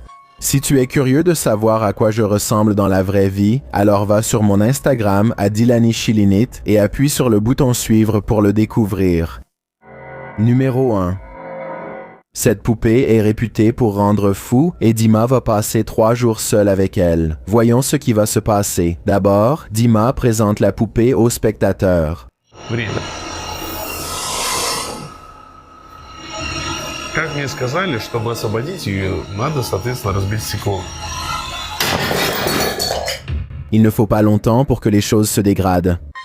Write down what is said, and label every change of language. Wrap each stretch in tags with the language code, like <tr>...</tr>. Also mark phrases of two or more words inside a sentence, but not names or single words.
<fr>Si tu es curieux de savoir à quoi je ressemble dans la vraie vie, alors va sur mon Instagram à Dilani Chilinit et appuie sur le bouton suivre pour le découvrir. Numéro 1. Cette poupée est réputée pour rendre fou et Dima va passer 3 jours seule avec elle. Voyons ce qui va se passer. D'abord, Dima présente la poupée aux spectateurs.</fr> <ru>Как мне сказали, чтобы освободить ее, надо, соответственно, разбить стекло.</ru> <fr>Il ne faut pas longtemps pour que les choses se dégradent.</fr>